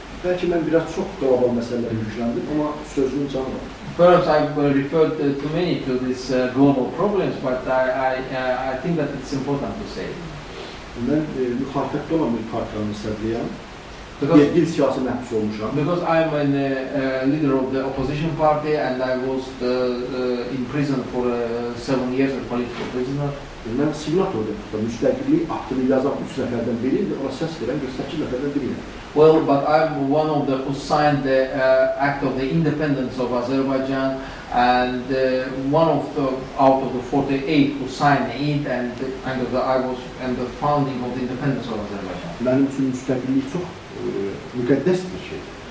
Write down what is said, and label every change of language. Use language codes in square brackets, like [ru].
[az] Bəlkə mən biraz çox qlobal məsələləri yükləndim, amma sözümün canı var. [en] Perhaps I've referred too many to these global problems, but I think that it's important to say. [az] Mən müxalifətdə olan bir partiyanın sədriyəm. 7 il siyasi məhbus olmuşam. [en] Because I'm a leader of the opposition party and I was in prison for 7 years as a political prisoner. [az] Mən signatorda müstəqillik aktını yazan 3 nəfərdən biri, ona səs verən 48 nəfərdən biriyəm. [en] Well, but I'm one of the who signed the act of the independence of Azerbaijan, and one of out of the 48 who signed it, and I was in the founding of the independence of Azerbaijan. [az] Mənim üçün müstəqillik çox müqəddəs bir şey.